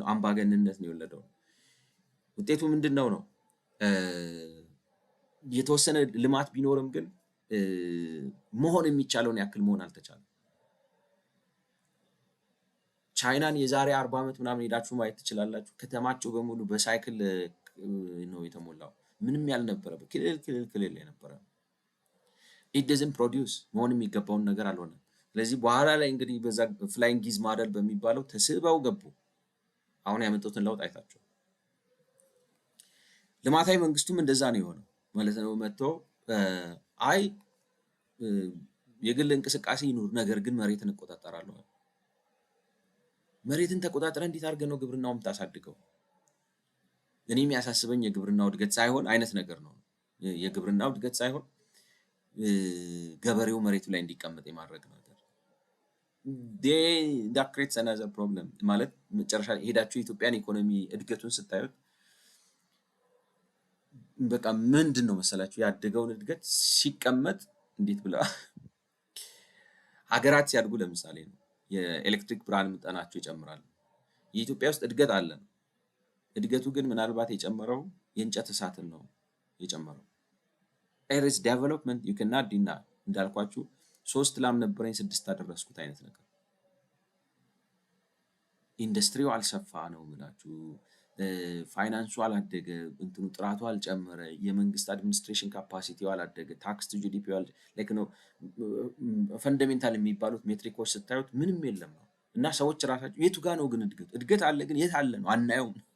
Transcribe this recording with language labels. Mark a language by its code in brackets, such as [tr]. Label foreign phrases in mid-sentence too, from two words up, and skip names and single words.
[am] አምባገነንነት ነው የወለደው። ውጤቱ ምንድነው ነው የተወሰነ ልማት ቢኖርም ግን መሆን የሚቻለውን ያክል መሆን አልተቻለም። ቻይናን የዛሬ 40 ዓመት ምናምን ሄዳችሁ ማየት ትችላላችሁ። ከተማቸው በሙሉ በሳይክል ነው የተሞላው። ምንም ያልነበረበት ክልል የነበረ [en] it doesn't produce [am] መሆን የሚገባውን ነገር አልሆነም። ስለዚህ በኋላ ላይ እንግዲህ በዛ [en] flying geese model [am] በሚባለው ተስበው ገቡ። አሁን ያመጡትን ለውጥ አይታችሁ ልማታዊ መንግስቱም እንደዛ ነው የሆነው ማለት ነው። መጥቶ አይ የግል እንቅስቃሴ ይኑር፣ ነገር ግን መሬትን እቆጣጠራለሁ። መሬትን ተቆጣጥረ እንዴት አድርገህ ነው ግብርናውን ታሳድገው? እኔ የሚያሳስበኝ የግብርናው እድገት ሳይሆን አይነት ነገር ነው። የግብርናው እድገት ሳይሆን ገበሬው መሬቱ ላይ እንዲቀመጥ የማድረግ ነገር [en] that creates another problem [am] ማለት መጨረሻ ሄዳችሁ የኢትዮጵያን ኢኮኖሚ እድገቱን ስታዩት በቃ ምንድነው መሰላችሁ ያደገውን እድገት ሲቀመጥ እንዴት ብላ ሀገራት ሲያድጉ ለምሳሌ ነው የኤሌክትሪክ ብርሃን መጠናቸው ይጨምራል። የኢትዮጵያ ውስጥ እድገት አለ ነው። እድገቱ ግን ምናልባት የጨመረው የእንጨት እሳትን ነው የጨመረው። [en] there is development you cannot deny [am] እንዳልኳችሁ 3 ላም ነበረኝ 6 አደረስኩት አይነት ነገር። ኢንዱስትሪው አልሰፋ ነው ምላችሁ ፋይናንሱ አላደገ እንትኑ ጥራቱ አልጨመረ የመንግስት አድሚኒስትሬሽን ካፓሲቲው አላደገ [en] tax to GDP like [am] ነው ፈንዳሜንታል የሚባሉት ሜትሪኮች ስታዩት ምንም የለም ነው። እና ሰዎች ራሳቸው የቱ ጋር ነው ግን እድገት አለ ግን የት አለ ነው አናየውም።